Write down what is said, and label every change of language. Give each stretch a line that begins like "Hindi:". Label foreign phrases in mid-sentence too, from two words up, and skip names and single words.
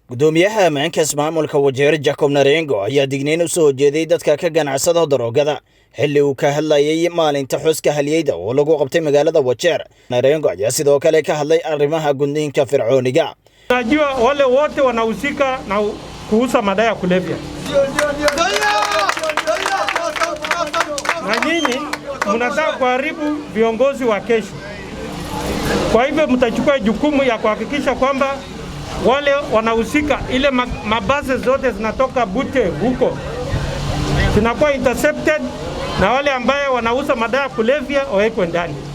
Somali: gudoomiyaha ammaanka ismaamulka Wajeer Jacob Narengo ayaa digniin u soo jeeday dadka ka ganacsada daroogada xilli uu ka hadlayay maalinta xuska halyeeyda oo lagu qabtay magaalada Wajeer. Narengo ayaa sidoo kale ka hadlay arrimaha gudniinka fircooniga.
Swahili: Najua wale wote wanahusika na kuuza madawa ya kulevya. Na nyinyi mnataka kuharibu viongozi wa kesho. Kwa hivyo mtachukua jukumu ya kuhakikisha kwamba wale wanahusika ile mabasi zote zinatoka Bute huko zinakuwa intercepted na wale ambaye wanauza madawa ya kulevya wawekwe ndani.